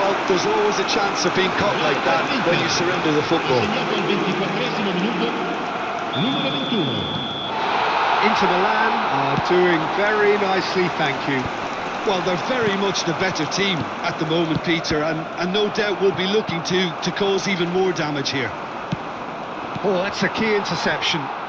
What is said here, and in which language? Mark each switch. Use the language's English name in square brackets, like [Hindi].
[English] there's always a chance of being caught like that when you surrender the football. [Italian] Segnato al 24esimo minuto, numero 21. [English] Inter Milan are doing very nicely, thank you. Well, they're very much the better team at the moment, Peter, and no doubt will be looking to cause even more damage here. Oh, that's a key interception.